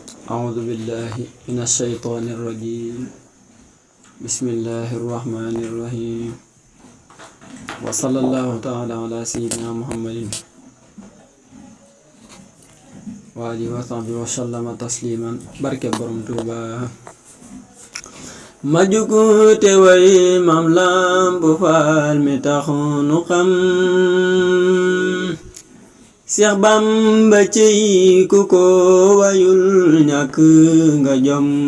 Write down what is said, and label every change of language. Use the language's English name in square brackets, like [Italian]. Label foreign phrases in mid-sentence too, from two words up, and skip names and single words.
[Arabic] أعوذ بالله من الشيطان الرجيم بسم الله الرحمن الرحيم وصلى الله تعالى على سيدنا محمد وآله وصحبه وسلم تسليما barke Borom Tuuba [Wolof] ma jugu te way Maam Lamp Faal mi tax nu xam Seex Bamba ci ku ko wayul ñàkk nga jom